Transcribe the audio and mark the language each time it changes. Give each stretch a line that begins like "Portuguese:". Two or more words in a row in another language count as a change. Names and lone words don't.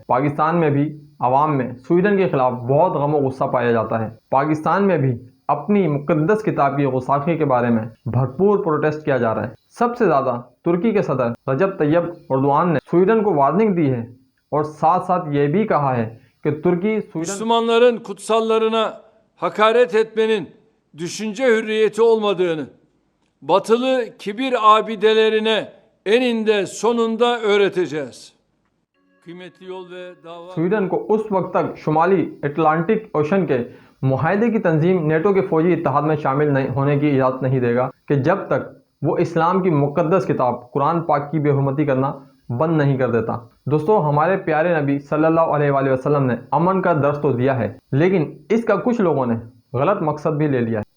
Urdu: پاکستان میں بھی عوام میں سویڈن کے خلاف بہت غم و غصہ پایا جاتا ہے۔ پاکستان میں بھی اپنی مقدس کتاب کی غستاخی کے بارے میں بھرپور پروٹیسٹ کیا جا رہا ہے۔ سب سے زیادہ ترکی کے صدر رجب طیب اردوان نے سویڈن کو وارننگ دی ہے اور ساتھ ساتھ یہ بھی کہا ہے کہ ترکی سویڈن
Turkish: Müslümanların kutsallarına hakaret etmenin düşünce hürriyeti olmadığını, batılı kibir abidelerine eninde sonunda öğreteceğiz. Kıymetli yol ve dava...
Urdu: سویڈن کو اس وقت تک شمالی اٹلانٹک اوشن کے معاہدے کی تنظیم نیٹو کے فوجی اتحاد میں شامل ہونے کی اجازت نہیں دے گا کہ جب تک وہ اسلام کی مقدس کتاب قرآن پاک کی بے حرمتی کرنا بند نہیں کر دیتا۔ دوستو، ہمارے پیارے نبی
Arabic: صلی اللہ علیہ وآلہ وسلم
Urdu: نے امن کا درس تو دیا ہے، لیکن اس کا کچھ لوگوں نے غلط مقصد بھی لے لیا ہے۔